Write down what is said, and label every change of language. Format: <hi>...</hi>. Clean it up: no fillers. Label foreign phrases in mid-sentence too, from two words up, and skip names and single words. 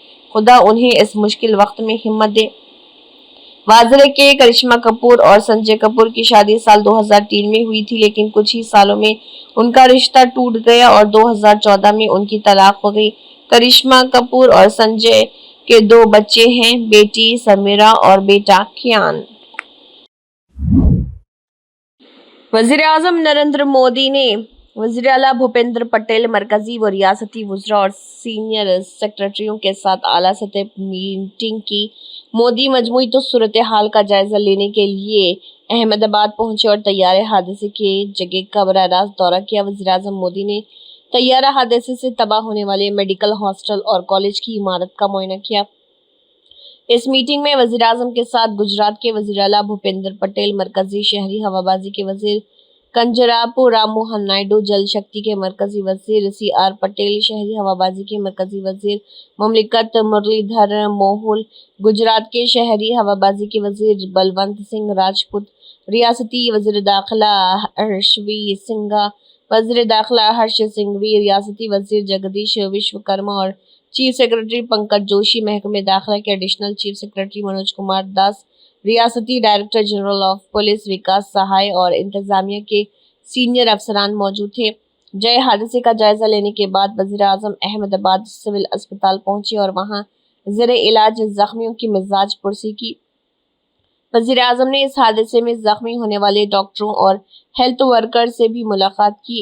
<ur>خدا انہیں اس مشکل وقت میں ہمت دے۔ واضح ہے کہ کرشمہ کپور اور سنجے کپور کی شادی سال 2003 میں ہوئی تھی، لیکن کچھ ہی سالوں میں ان کا رشتہ ٹوٹ گیا اور 2014 میں ان کی طلاق ہو گئی۔ کرشمہ کپور اور سنجے کے 2 بچے ہیں، بیٹی سمیرا اور بیٹا کیان۔ وزیر اعظم نریندر مودی نے وزیر اعلیٰ بھوپیندر پٹیل، مرکزی و ریاستی وزراء اور</ur> <en>senior secretaries</en> <ur>کے ساتھ اعلیٰ سطحی میٹنگ کی۔ مودی مجموعی صورتحال کا جائزہ لینے کے لیے احمد آباد پہنچے اور طیارے حادثے کی جگہ کا براہ راست دورہ کیا۔ وزیر اعظم مودی نے طیارہ حادثے سے تباہ ہونے والے</ur> <en>medical hostel</en> <ur>اور کالج کی عمارت کا معائنہ کیا۔ اس میٹنگ میں وزیر اعظم کے ساتھ گجرات کے وزیر اعلیٰ بھوپیندر پٹیل، مرکزی شہری ہوابازی کے وزیر کنجراپو رام موہن نائیڈو، جل شکتی کے مرکزی وزیر CR پٹیل، شہری ہوابازی کے مرکزی وزیر مملکت مرلی دھر موہول، گجرات کے شہری ہوابازی کے وزیر بلونت سنگھ راجپوت، ریاستی وزیر داخلہ ہرشوی سنگھا، وزیر داخلہ ہرش سنگھوی، ریاستی وزیر جگدیش وشوکرما اور</ur> <en>chief secretary</en> <ur>پنکج جوشی، محکمہ داخلہ کے</ur> <en>additional chief secretary</en> <ur>منوج کمار داس، ریاستی</ur> <en>director general of police</en> <ur>وکاس سہائے اور انتظامیہ کے سینئر افسران موجود تھے۔ جائے حادثے کا جائزہ لینے کے بعد وزیر اعظم احمد آباد سول اسپتال پہنچے اور وہاں زیر علاج زخمیوں کی مزاج پرسی کی۔ وزیر اعظم نے اس حادثے میں زخمی ہونے والے ڈاکٹروں اور</ur> <en>health worker</en> <ur>سے بھی ملاقات کی۔</ur>